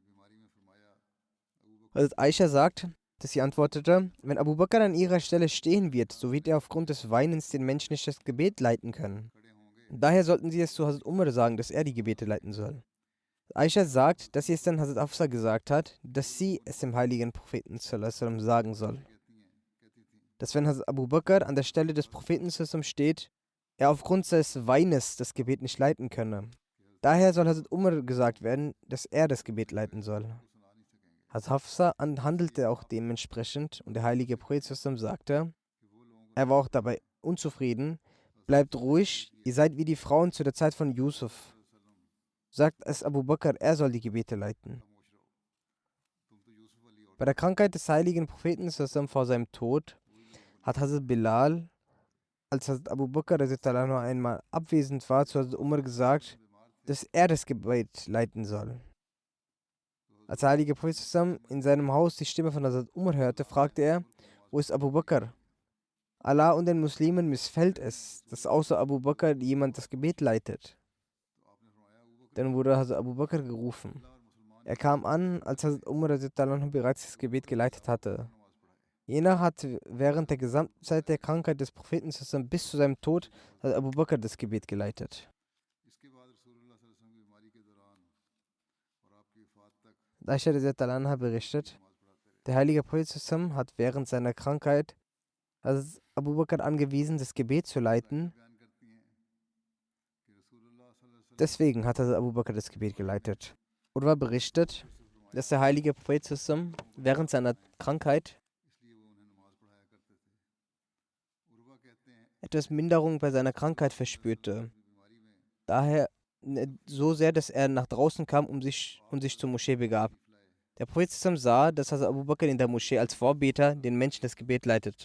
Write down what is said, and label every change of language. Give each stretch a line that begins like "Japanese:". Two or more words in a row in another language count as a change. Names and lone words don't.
German: Hazrat Aisha sagt, dass sie antwortete, wenn Abu Bakr an ihrer Stelle stehen wird, so wird er aufgrund des Weinens den Menschen nicht das Gebet leiten können. Daher sollten sie es zu Hazrat Umar sagen, dass er die Gebete leiten soll. Aisha sagt, dass sie es dann Hazrat Hafsa gesagt hat, dass sie es dem heiligen Propheten
Arabic: صلى الله عليه وسلم
German: sagen soll. Dass wenn Hazrat Abu Bakr an der Stelle des Propheten
Arabic: صلى الله عليه وسلم
German: steht, er aufgrund seines Weines das Gebet nicht leiten könne. Daher soll Hazrat Umar gesagt werden, dass er das Gebet leiten soll. Hazrat Hafsa handelte auch dementsprechend und der heilige Prophet
Arabic: صلى الله عليه وسلم
German: sagte, er war auch dabei unzufrieden, bleibt ruhig, ihr seid wie die Frauen zu der Zeit von Yusuf. Sagt es Abu Bakr, er soll die Gebete leiten. Bei der Krankheit des heiligen Propheten
Arabic: صلى الله عليه وسلم
German: vor seinem Tod hat Hazrat Bilal, als Hazrat Abu Bakr
Arabic: رضي الله عنه
German: einmal abwesend war, zu Hazrat Umar gesagt, dass er das Gebet leiten soll. Als der heilige Prophet
Arabic: صلى الله عليه وسلم
German: in seinem Haus die Stimme von Hazrat Umar hörte, fragte er, wo ist Abu Bakr? Allah und den Muslimen missfällt es, dass außer Abu Bakr jemand das Gebet leitet. Dann wurde Hazrat Abu Bakr gerufen. Er kam an, als Hazrat Umar
Arabic: رضي الله عنه
German: bereits das Gebet geleitet hatte. Jener hat während der gesamten Zeit der Krankheit des Propheten
Arabic: صلى الله عليه وسلم
German: bis zu seinem Tod hat Abu Bakr das Gebet geleitet. Aisha
Arabic: رضي الله عنها
German: berichtet, der heilige Prophet
Arabic: صلى الله عليه وسلم
German: hat während seiner Krankheit Abu Bakr angewiesen, das Gebet zu leiten. Deswegen hat Abu Bakr das Gebet geleitet. Urwa berichtet, dass der heilige Prophet
Arabic: صلى الله عليه وسلم
German: während seiner Krankheit etwas Minderung bei seiner Krankheit verspürte. Daher so sehr, dass er nach draußen kam und sich zur Moschee begab. Der Prophet sah, dass Hazrat Abu Bakr in der Moschee als Vorbeter den Menschen das Gebet leitete.